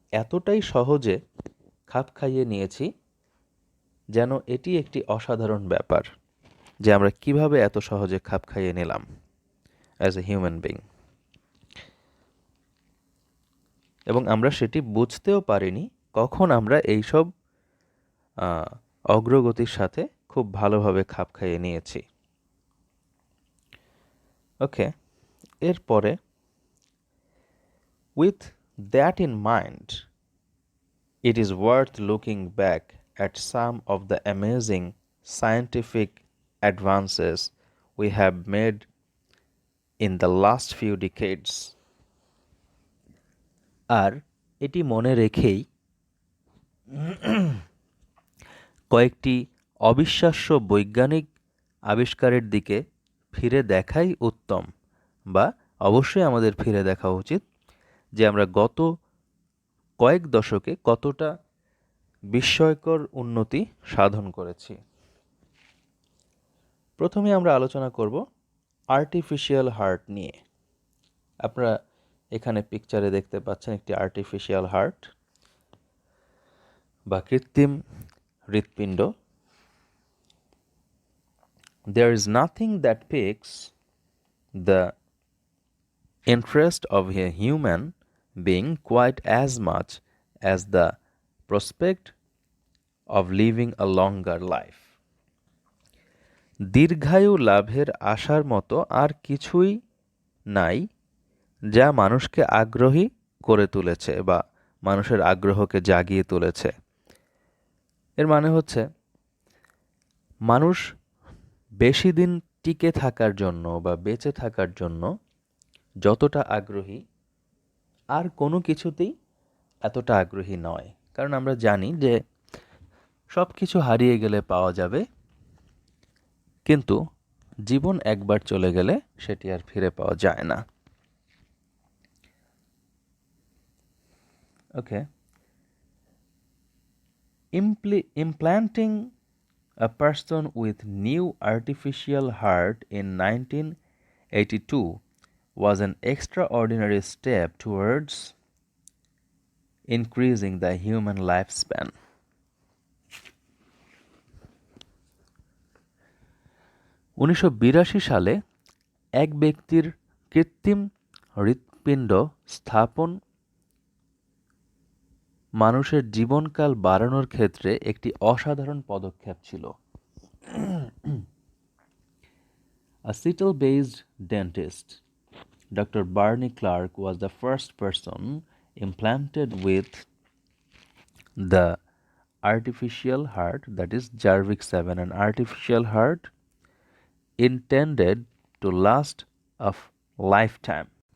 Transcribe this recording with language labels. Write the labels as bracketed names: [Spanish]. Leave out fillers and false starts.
[Bangla] এতটাই সহজে খাপ খাইয়ে নিয়েছি যেন এটি একটি অসাধারণ ব্যাপার যে আমরা কিভাবে এত সহজে খাপ খাইয়ে নিলাম [English] as a human being, [Bangla] এবং আমরা সেটি বুঝতেও পারিনি কখন আমরা এইসব অগ্রগতির সাথে খুব ভালোভাবে খাপ খাইয়ে নিয়েছি। [English] okay, [Bangla] এরপরে [English] With that in mind it is worth looking back at some of the amazing scientific advances we have made in the last few decades. [Bangla] আর এটি মনে রেখেই কয়েকটি অবিশ্বাস্য বৈজ্ঞানিক আবিষ্কারের দিকে ফিরে দেখাই উত্তম, বা অবশ্যই আমাদের ফিরে দেখা উচিত যে আমরা গত কয়েক দশকে কতটা বিস্ময়কর উন্নতি সাধন করেছি। প্রথমে আমরা আলোচনা করব আর্টিফিশিয়াল হার্ট নিয়ে। আপনারা এখানে পিকচারে দেখতে পাচ্ছেন একটি আর্টিফিশিয়াল হার্ট বা কৃত্রিম হৃৎপিণ্ড। [English] There is nothing that piques the interest of a human being quite as much as the prospect of living a longer life. [Bangla] দীর্ঘায়ু লাভের আশার মতো আর কিছুই নাই যা মানুষকে আগ্রহী করে তুলেছে বা মানুষের আগ্রহকে জাগিয়ে তুলেছে। এর মানে হচ্ছে মানুষ বেশি দিন টিকে থাকার জন্য বা বেঁচে থাকার জন্য যতটা আগ্রহী আর কোনো কিছুতেই এতটা আগ্রহী নয়। কারণ আমরা জানি যে সব কিছু হারিয়ে গেলে পাওয়া যাবে, কিন্তু জীবন একবার চলে গেলে সেটি আর ফিরে পাওয়া যায় না। [English] Okay, implanting a person with new artificial heart in 1982 was an extraordinary step towards increasing the human lifespan. [Bangla] 1982 সালে এক ব্যক্তির কৃত্রিম হৃৎপিণ্ড স্থাপন মানুষের জীবনকাল বাড়ানোর ক্ষেত্রে একটি অসাধারণ পদক্ষেপ ছিল। [English] A Seattle-based dentist, Dr. Barney Clark, was the first person implanted with the artificial heart, that is Jarvik 7, an artificial heart intended to last a lifetime.